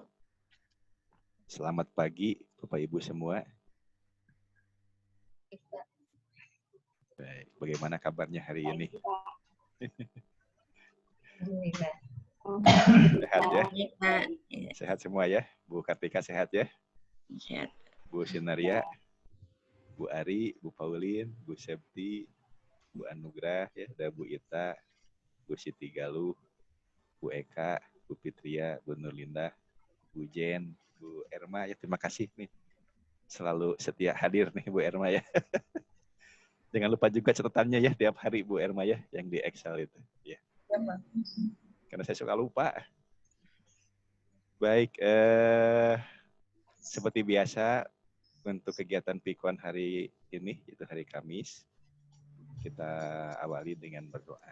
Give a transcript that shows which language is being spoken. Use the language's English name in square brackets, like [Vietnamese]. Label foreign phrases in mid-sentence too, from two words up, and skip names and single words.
[Indonesian] Selamat pagi, Bapak Ibu semua. Baik, bagaimana kabarnya hari ini? Sehat ya? Sehat semua ya? Bu Kartika sehat ya? Sehat. Bu Sinaria, Bu Ari, Bu Paulin, Bu Septi, Bu Anugrah, ya, ada Bu Ita, Bu Siti Galuh, Bu Eka, Bu Fitria, Bu Nurlinda, Bu Bu Jen, Bu Erma ya, terima kasih nih. Selalu setia hadir nih Bu Erma ya. Jangan lupa juga catatannya ya tiap hari Bu Erma ya, yang di Excel itu. Ya. Ya, Pak. Karena saya suka lupa. Baik, seperti biasa untuk kegiatan Pikon hari ini, itu hari Kamis, kita awali dengan berdoa.